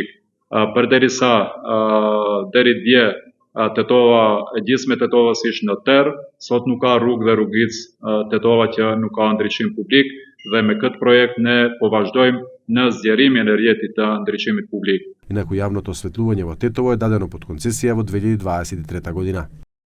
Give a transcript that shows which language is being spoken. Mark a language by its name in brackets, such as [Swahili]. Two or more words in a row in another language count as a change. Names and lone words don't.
[Albanian] Përderisa deri dje Tetova, gjysmë e Tetovës ishte në terr, sot nuk ka rrugë dhe rrugic Tetova që nuk ka ndriçim publik, dhe me këtë projekt ne po vazhdojmë në zgjerimin e rrjetit të ndriçimit publik. [Macedonian] Инаку јавното осветлување во Тетово е дадено под концесија во 2023 година.